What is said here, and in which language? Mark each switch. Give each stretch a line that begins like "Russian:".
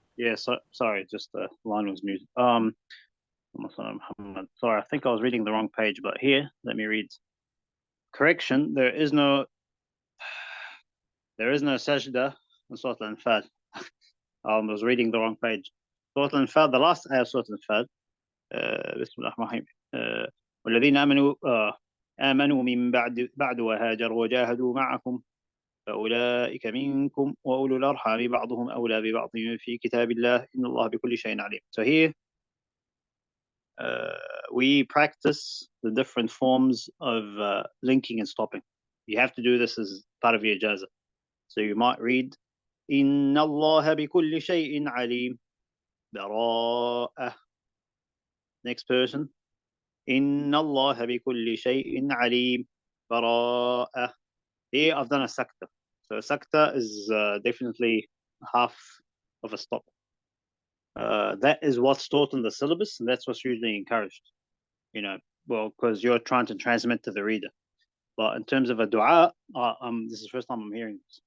English: Yeah, sorry, just the line was muted. Sorry, I think I was reading the wrong page, but here, let me read. Correction, there is no sajda in Surah Al-Anfal. I was reading the wrong page. Surah Al-Anfal, the last ayah of Surah Al-Anfal, Bismillah ar-Rahman ar-Rahim.
Arabic: والذين آمنوا من بعد وهاجروا وجاهدوا معكم فأولئك منكم وأولو الأرحام بعضهم أولى ببعض في كتاب الله إن الله بكل شيء عليم.
English: So here we practice the different forms of linking and stopping. You have to do this as part of your ijaza. So you might read
Arabic: إن الله بكل شيء عليم براءة.
English: Next person.
Arabic: إن الله بكل شيء عليم براءة.
English: Here I've done a sakta. So a sakta is definitely half of a stop. That is what's taught in the syllabus, and that's what's usually encouraged. Because you're trying to transmit to the reader. But in terms of a dua, this is the first time I'm hearing this.